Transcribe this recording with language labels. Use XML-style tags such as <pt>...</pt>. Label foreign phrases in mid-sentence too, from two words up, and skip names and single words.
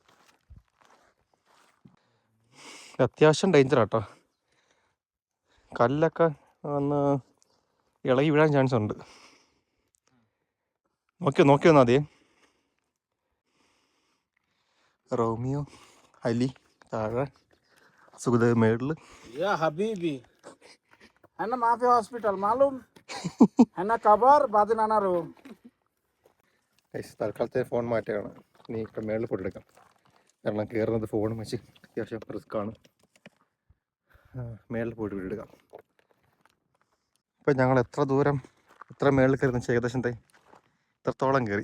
<ml>അത്യാവശ്യം ഡേഞ്ചറാട്ടോ. കല്ലൊക്കെ വന്ന് ഇളകി വീഴാൻ ചാൻസ് ഉണ്ട്. നോക്കി വന്നാൽ മതിയേ. റോമിയോ, അലി താഴെ, സുഖദേവ് മേളിൽ.</ml> <ar>يا حبيبي انا ما في هوسبيتال معلوم. انا كبر بعدين انا روم.</ar> <ml>തൽക്കാലത്തെ ഫോൺ മാറ്റുകയാണ്. ഇനി ഇപ്പം മേളിൽ ഫോട്ടോ എടുക്കാം. കാരണം കയറുന്നത് ഫോണും വെച്ച് അത്യാവശ്യം റിസ്ക്കാണ്. മേളിൽ പോയിട്ട് വീഡിയോ എടുക്കാം. ഇപ്പം ഞങ്ങൾ എത്ര മേളിൽ കയറുന്ന വെച്ചാൽ ഏകദേശം ഇത്രത്തോളം കയറി.</ml>